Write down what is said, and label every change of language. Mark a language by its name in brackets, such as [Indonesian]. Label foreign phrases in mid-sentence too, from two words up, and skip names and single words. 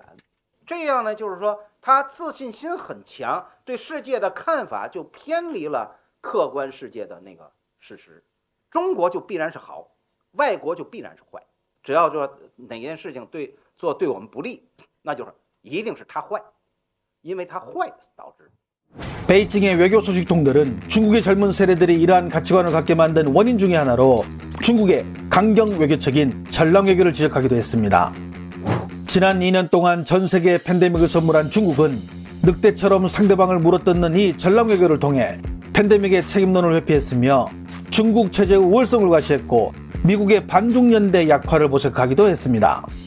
[Chinese] 这样呢，就是说他自信心很强，对世界的看法就偏离了客观世界的那个事实。中国就必然是好，外国就必然是坏。只要说哪件事情对我们不利，那就是一定是他坏，因为他坏导致。 [Korean] 베이징의 외교 소식통들은 중국의 젊은 세대들이 이러한 가치관을 갖게 만든 원인 중에 하나로 중국의 강경 외교책인 전랑 외교를 지적하기도 했습니다. 지난 2년 동안 전 세계에 팬데믹을 선물한 중국은 늑대처럼 상대방을 물어뜯는 이 전랑 외교를 통해 팬데믹의 책임론을 회피했으며 중국 체제의 우월성을 과시했고 미국의 반중연대 약화를 모색하기도 했습니다.